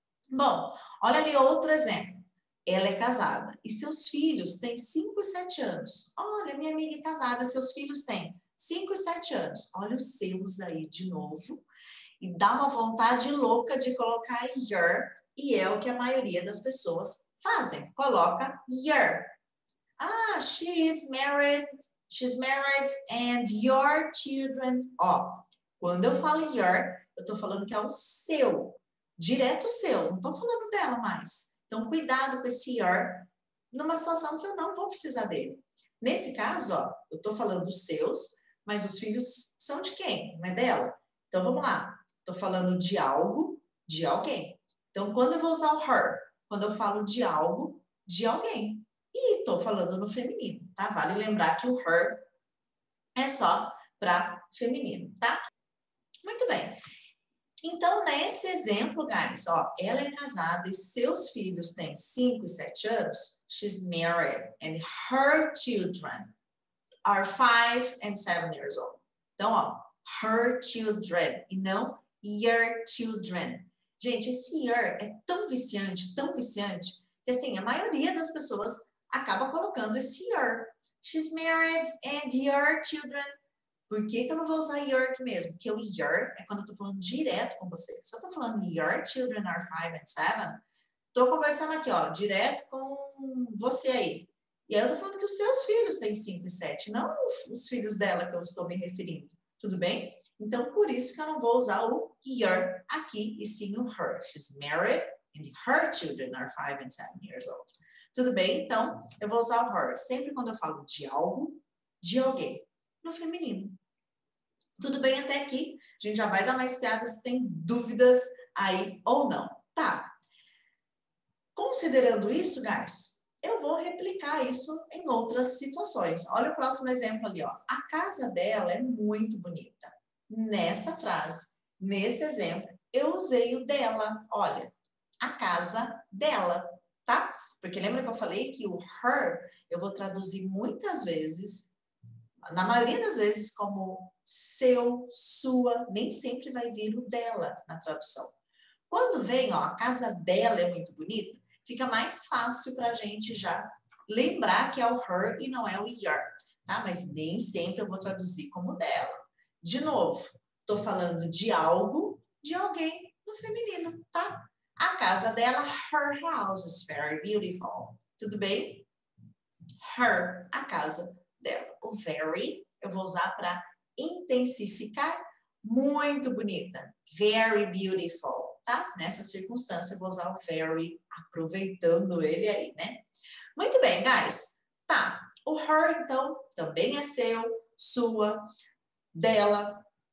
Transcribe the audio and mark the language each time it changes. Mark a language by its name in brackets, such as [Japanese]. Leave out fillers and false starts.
[Portuguese] Bom, olha ali outro exemplo. Ela é casada e seus filhos têm 5 e 7 anos. Olha, minha amiga é casada, seus filhos têm 5 e 7 anos. Olha os seus aí de novo. E dá uma vontade louca de colocar your, e é o que a maioria das pessoas fazem. Coloca your. [English] Ah, she's married and your children. [Portuguese] Ó, quando eu falo your, eu tô falando que é o seu, direto seu, não tô falando dela mais. Então, cuidado com esse your, numa situação que eu não vou precisar dele. Nesse caso, ó, eu tô falando dos seus, mas os filhos são de quem? Não é dela? Então, vamos lá. Tô falando de algo, de alguém. Então, quando eu vou usar o her? Quando eu falo de algo, de alguém. E estou falando no feminino, tá? Vale lembrar que o her é só para feminino, tá? Muito bem. Então, nesse exemplo, guys, ó, ela é casada e seus filhos têm 5 e 7 anos. [English] She's married and her children are 5 and 7 years old. [Portuguese] Então, ó, [English] her children [Portuguese] e não [English] your children. [Portuguese] Gente, esse your é tão viciante, que assim, a maioria das pessoas acaba colocando esse your. [English] She's married and your children. [Portuguese] Por que eu não vou usar your aqui mesmo? Porque o your é quando eu tô falando direto com você. Se eu tô falando [English] your children are 5 and 7, [Portuguese] tô conversando aqui, ó, direto com você aí. E aí eu tô falando que os seus filhos têm 5 e 7, não os filhos dela que eu estou me referindo. Tudo bem? Então, por isso que eu não vou usar o your aqui, e sim o her. [English] She's married and her children are 5 and 7 years old. [Portuguese] Tudo bem? Então, eu vou usar o her sempre quando eu falo de algo, de alguém, no feminino. Tudo bem até aqui? A gente já vai dar mais piadas se tem dúvidas aí ou não. Tá. Considerando isso, guys, eu vou replicar isso em outras situações. Olha o próximo exemplo ali, ó. A casa dela é muito bonita. Nessa frase, nesse exemplo, eu usei o dela. Olha, a casa dela, tá? Porque lembra que eu falei que o her eu vou traduzir muitas vezes, na maioria das vezes, como seu, sua, nem sempre vai vir o dela na tradução. Quando vem, ó, a casa dela é muito bonita, fica mais fácil para a gente já lembrar que é o her e não é o your, tá? Mas nem sempre eu vou traduzir como dela. De novo, tô falando de algo, de alguém no feminino, tá? A casa dela, [English] her house is very beautiful. [Portuguese] Tudo bem? Her, a casa dela. O very, eu vou usar para intensificar. Muito bonita. [English] Very beautiful, [Portuguese] tá? Nessa circunstância, eu vou usar o very, aproveitando ele aí, né? Muito bem, guys. Tá. O her, então, também é seu, sua, dela.